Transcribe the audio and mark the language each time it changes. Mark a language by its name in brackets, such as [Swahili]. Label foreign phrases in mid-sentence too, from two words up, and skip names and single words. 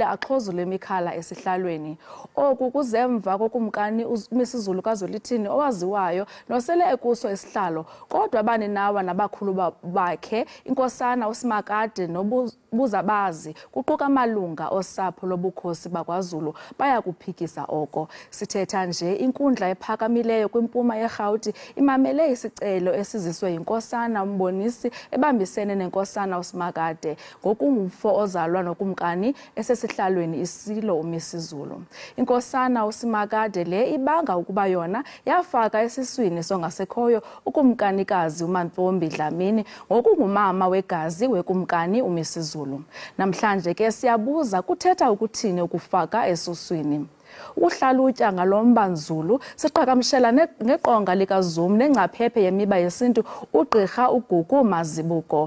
[Xhosa] axhozule imikhala esihlalweni oku kuzemva kokumkani uMisuzulu kaZwelithini owaziwayo nosele ekuso isihlalo kodwa abaninawa nabakhulu bakhe inkosana uSimakade nobuzabazi kuquka amalunga osapho lobukhosi bakwaZulu baya kuphikisa oko sithetha nje inkundla ephakamileyo kwimpuma yeRhawuti imamele isicelo esiziswe yinkosana umbonisi ebambisene nenkosana uSimakade ngokungumfo ozalwa nokumkani esesihlalweni isilo uMisuzulu inkosana uSimakade le ibanga ukuba yona yafaka esiswini songasekhoyo ukumkanikazi uMantfombi Dlamini ngokungumama wegazi wekumkani uMisuzulu namhlanje ke siyabuza kuthetha ukuthini ukufaka esuswini uhlalutya ngalombanzulu siqhagamshela ngeqonga likaZoom nengcaphephe yemiba yesintu ugqirha uGugu Mazibuko.